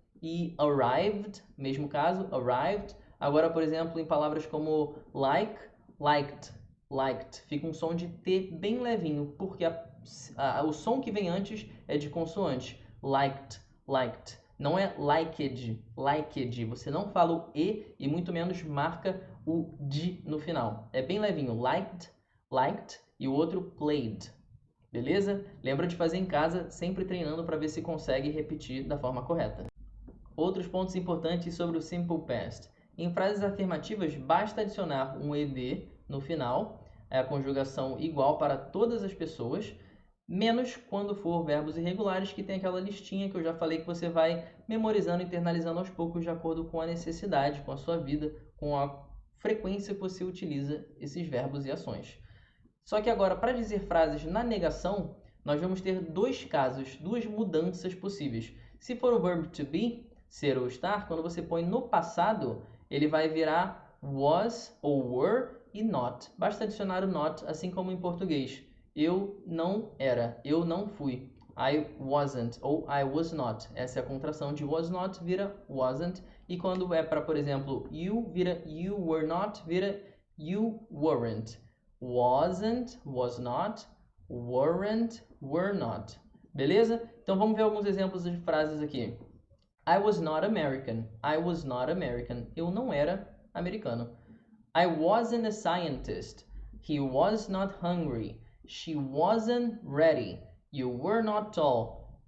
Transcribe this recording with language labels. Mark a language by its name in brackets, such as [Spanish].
[Portuguese] E arrived, mesmo caso, arrived. Agora, por exemplo, em palavras como like, liked, liked, fica um som de T bem levinho, porque o som que vem antes é de consoante. [English] Liked, liked. [Portuguese] Não é [English] liked, liked. [Portuguese] Você não fala o E e muito menos marca o D no final. É bem levinho. Liked, liked e o outro played. Beleza? Lembra de fazer em casa, sempre treinando para ver se consegue repetir da forma correta. Outros pontos importantes sobre o Simple Past. Em frases afirmativas, basta adicionar um ed no final, é a conjugação igual para todas as pessoas, menos quando for verbos irregulares, que tem aquela listinha que eu já falei que você vai memorizando, internalizando aos poucos de acordo com a necessidade, com a sua vida, com a frequência que você utiliza esses verbos e ações. Só que agora, para dizer frases na negação, nós vamos ter dois casos, duas mudanças possíveis. Se for o verbo to be, ser ou estar, quando você põe no passado, ele vai virar was ou were e not. Basta adicionar o not, assim como em português. Eu não era, eu não fui. [English] I wasn't [Portuguese] ou [English] I was not. [Portuguese] Essa é a contração de was not, vira wasn't. E quando é para, por exemplo, you, vira [English] you were not, [Portuguese] vira [English] you weren't. Wasn't, was not, weren't, were not. [Portuguese] Beleza? Então vamos ver alguns exemplos de frases aqui. [English] I was not American. I was not American. [Portuguese] Eu não era americano. [English] I wasn't a scientist. He was not hungry. She wasn't ready. You were not tall.